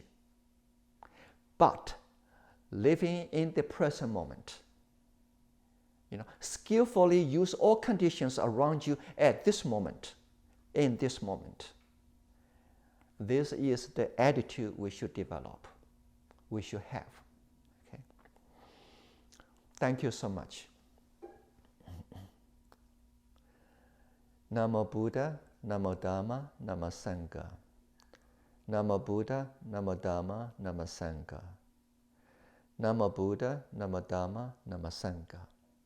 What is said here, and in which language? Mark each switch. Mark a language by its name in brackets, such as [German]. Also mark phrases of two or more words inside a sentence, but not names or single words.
[English] But living in the present moment, skillfully use all conditions around you at this moment, in this moment. This is the attitude we should develop, we should have. Okay. Thank you so much. [Pali] Namo Buddha, Namo Dhamma, Namo Sangha. Namo Buddha, Namo Dhamma, Namo Sangha. Namo Buddha, Namo Dhamma, Namo Sangha.